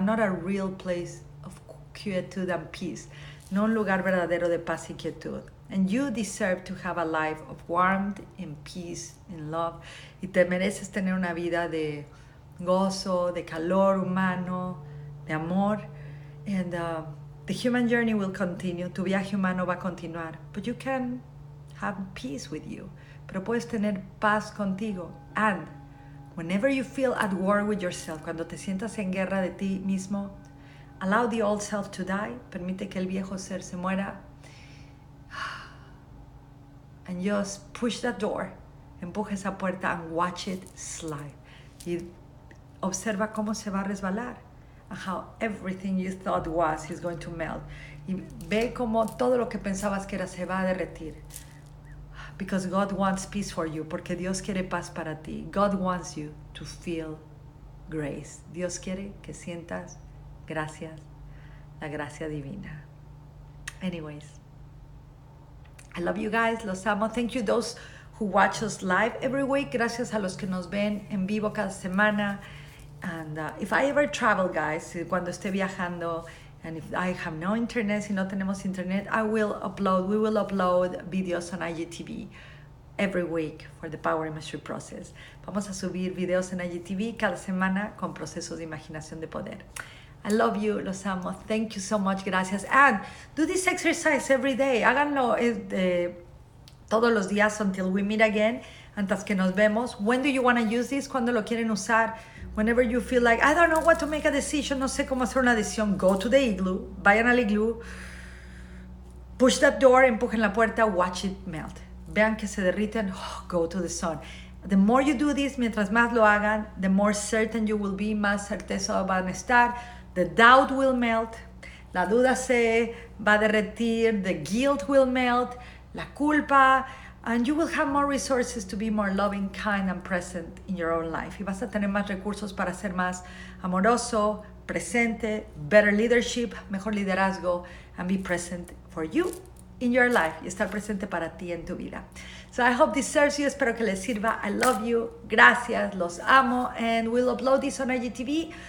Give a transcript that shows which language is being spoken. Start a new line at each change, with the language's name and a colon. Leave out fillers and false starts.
English: Not a real place of quietude and peace.
Spanish: No un lugar verdadero de paz y quietud.
English: And you deserve to have a life of warmth and peace and love.
Spanish: Y te mereces tener una vida de gozo, de calor humano, de amor.
English: And the human journey will continue.
Spanish: Tu viaje humano va a continuar.
English: But you can have peace with you.
Spanish: Pero puedes tener paz contigo.
English: And whenever you feel at war with yourself,
Spanish: cuando te sientas en guerra de ti mismo,
English: allow the old self to die.
Spanish: Permite que el viejo ser se muera.
English: And just push that door.
Spanish: Empuja esa puerta
English: and watch it slide.
Spanish: Y observa cómo se va a resbalar.
English: And how everything you thought was is going to melt.
Spanish: Y ve cómo todo lo que pensabas que era se va a derretir.
English: Because God wants peace for you.
Spanish: Porque Dios quiere paz para ti.
English: God wants you to feel grace.
Spanish: Dios quiere que sientas gracias, la gracia divina.
English: Anyways, I love you guys,
Spanish: los amo.
English: Thank you those who watch us live every week.
Spanish: Gracias a los que nos ven en vivo cada semana.
English: And if I ever travel, guys,
Spanish: cuando esté viajando,
English: and if I have no internet,
Spanish: si no tenemos internet,
English: we will upload videos on IGTV every week for the Power Imagery process.
Spanish: Vamos a subir videos en IGTV cada semana con procesos de imaginación de poder.
English: I love you,
Spanish: los amo.
English: Thank you so much,
Spanish: gracias.
English: And do this exercise every day.
Spanish: Háganlo todos los días
English: until we meet again,
Spanish: antes que nos vemos.
English: When do you want to use this?
Spanish: ¿Cuándo lo quieren usar?
English: Whenever you feel like, I don't know what to make a decision,
Spanish: no sé cómo hacer una decisión,
English: go to the igloo,
Spanish: vayan al igloo,
English: push that door,
Spanish: empujen la puerta,
English: watch it melt.
Spanish: Vean que se derriten,
English: go to the sun. The more you do this,
Spanish: mientras más lo hagan,
English: the more certain you will be,
Spanish: más certeza van a estar.
English: The doubt will melt,
Spanish: la duda se va a derretir,
English: the guilt will melt,
Spanish: la culpa,
English: and you will have more resources to be more loving, kind, and present in your own life.
Spanish: Y vas a tener más recursos para ser más amoroso, presente,
English: better leadership,
Spanish: mejor liderazgo,
English: and be present for you in your life
Spanish: y estar presente para ti en tu vida.
English: So I hope this serves you.
Spanish: Espero que les sirva.
English: I love you.
Spanish: Gracias. Los amo.
English: And we'll upload this on IGTV.